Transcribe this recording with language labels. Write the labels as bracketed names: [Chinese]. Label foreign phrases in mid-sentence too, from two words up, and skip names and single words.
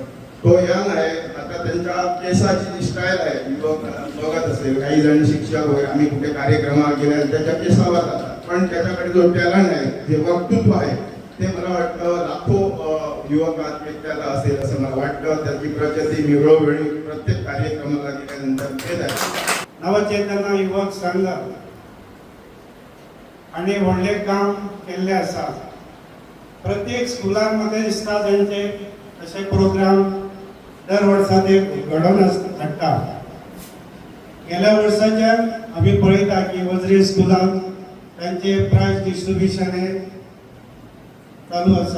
[Marathi] तो यंग आहे, आता आता त्यांच्या केसाची जी स्टाईल आहे युवक बघत असेल, काही जण शिक्षक वगैरे आम्ही कुठे कार्यक्रमात गेल्या त्याच्या केसावर जातात, पण त्याच्याकडे जो टॅलेंट आहे, जे वक्तृत्व आहे, ते मला वाटतं लाखो युवकात व्यक्त्याला असेल असं मला वाटतं. त्याची प्रचिती मी वेळोवेळी प्रत्येक कार्यक्रमाला गेल्यानंतर घेत आहे. [Konkani] नवचेतना युवक संघ आणि व्हडले काम केल्ले आसा. प्रत्येक स्कुलांमध्ये दिसता त्यांचे असे प्रोग्राम दर वर्सा ते घडोवन हाडटा. गेल्या वर्साच्यान आमी पळयता की वजरी स्कुलान त्यांचे [English] prize distribution [Konkani] हे चालू आसा.